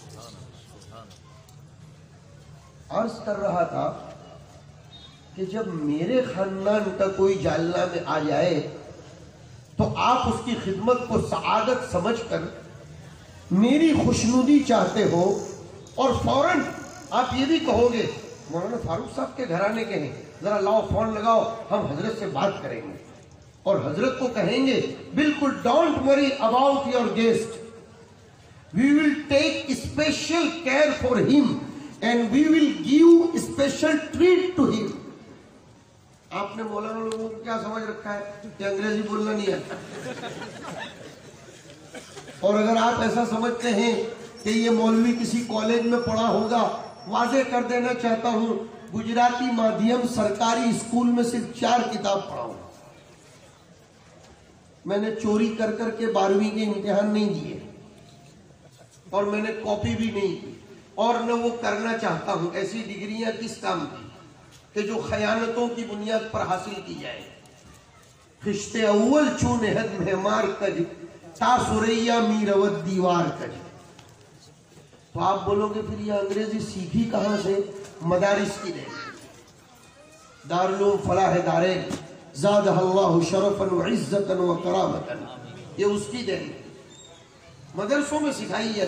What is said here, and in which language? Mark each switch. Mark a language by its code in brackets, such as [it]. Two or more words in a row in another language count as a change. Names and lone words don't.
[ur] عرض کر رہا تھا کہ جب میرے خاندان کا کوئی جالنا میں آ جائے تو آپ اس کی خدمت کو سعادت سمجھ کر میری خوشنودی چاہتے ہو، اور فوراً آپ یہ بھی کہو گے مولانا فاروق صاحب کے گھرانے کے ہیں، ذرا لاؤ فون لگاؤ، ہم حضرت سے بات کریں گے. اور حضرت کو کہیں گے بالکل [en] don't worry about your guest, we will take special care for him and we will give special treat to him. [ur] آپ نے مولانا لوگوں کو کیا سمجھ رکھا ہے کہ انگریزی بولنا نہیں آتا؟ اور اگر آپ ایسا سمجھتے ہیں کہ یہ مولوی کسی کالج میں پڑھا ہوگا، واضح کر دینا چاہتا ہوں گجراتی مادھیم سرکاری اسکول میں صرف 4 کتاب پڑھا ہوں. میں نے چوری کر کر کے 12ویں کے امتحان نہیں دیے، اور میں نے کاپی بھی نہیں کی، اور نہ وہ کرنا چاہتا ہوں. ایسی ڈگریاں کس کام کی کہ جو خیانتوں کی بنیاد پر حاصل کی جائے. [fa] خشت اول چون حد مہمار کج تا سریا میرود دیوار کج. [ur] تو آپ بولو گے پھر یہ انگریزی سیکھی کہاں سے؟ مدارس کی دین، دارالعلوم فلاح دارین [ar] زادہ اللہ شرفا وعزتا وکرامتا، [ur] یہ اس کی دین مدرسوں میں سکھائی جاتی ہے.